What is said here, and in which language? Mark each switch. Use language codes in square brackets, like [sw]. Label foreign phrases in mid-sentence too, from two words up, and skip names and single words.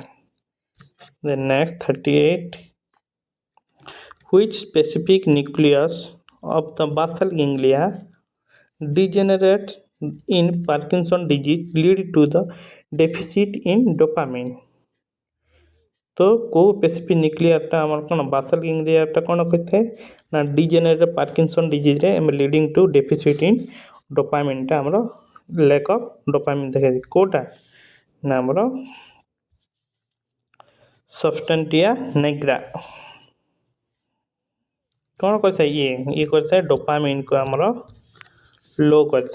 [en] The next 38. Which specific nucleus of the basal ganglia degenerates in Parkinson disease lead to the deficit in dopamine? [or] तो କୋଉ [en] specific nucleusଟା [or] ଆମର କ'ଣ [en] basal gangliaଟା [or] କ'ଣ କରିଥାଏ ନା [en] degenerative Parkinson diseaseରେ [or] ଆମେ [en] leading to deficit in dopamineଟା [or] ଆମର [en] lack of dopamine [or] ଦେଖାଯାଏ. କେଉଁଟା ନା ଆମର ସବଷ୍ଟାନ୍ଟିଆ ନିଗ୍ରା କ'ଣ କରିଥାଏ ଇଏ କରିଥାଏ ଡୋପାମିନ୍କୁ ଆମର लो କରିଥାଏ.